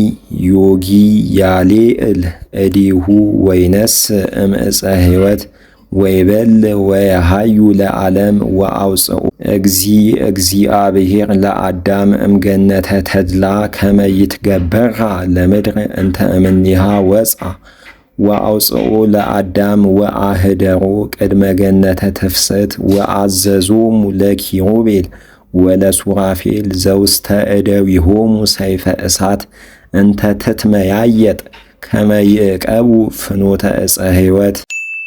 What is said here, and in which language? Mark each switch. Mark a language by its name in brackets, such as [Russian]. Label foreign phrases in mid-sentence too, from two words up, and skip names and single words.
[Geez] ዮጊ ያሌዕል እዴሁ ወይነስእ እምዕፀ ሕይወት ወይበል ወየሃዩ ለዓለም ወአውፅኡ እግዚአብሔር ለአዳም እምገነተ ተድላ ከመ ይትገበራ ለምድር እንተ እምኔሃ ወፃ ወአውፅኡ ለአዳም ወአህደሮ ቅድመ ገነተ ትፍስሕት ወአዘዞሙ ለኪሩቤል ወለሱራፌል ዘውስተ እደዊሆሙ ሰይፈ እሳት እንተ ትትመያየጥ ከመ ይዕቀቡ ፍኖተ ዕፀ ሕይወት